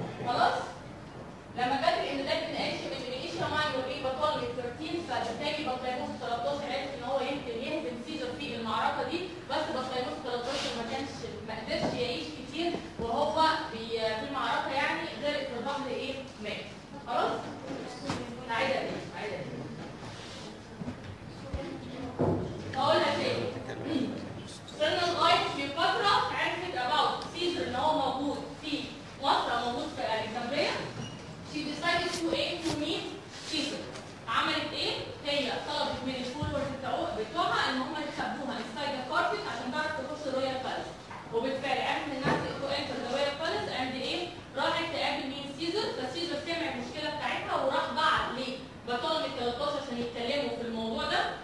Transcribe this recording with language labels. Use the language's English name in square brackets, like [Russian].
[Arabic] خلاص؟ لما جت الامدادات من ايشيا ماينور ايه؟ بطالمي 13، فبالتالي بطليموس 13 عرف ان هو يمكن يهزم سيزر في المعركه دي، بس بطليموس 13 ما قدرش يعيش كتير وهو في المعركه يعني، غرق في البحر ايه؟ مات. خلاص؟ عايزه ايه؟ هقولها تاني. وصلنا لغايه كليوباترا عرفت اباوت سيزر ان هو موجود في مصر او موجود في الكسندريه. [English] she decided to aim to meet Caesar. [Arabic] عملت ايه؟ هي طلبت من الفولورز بتوعها ان هم يخبوها [English] inside the carpet [Arabic] عشان تعرف تخش الرويال بالاس، وبالفعل عرفت انها [English] to enter the royal palace and [Arabic] ايه؟ راحت تقابل مين؟ سيزر. فسيزر سمع المشكله بتاعتها وراح بعت لبطالمي 13 عشان يتكلموا في الموضوع ده.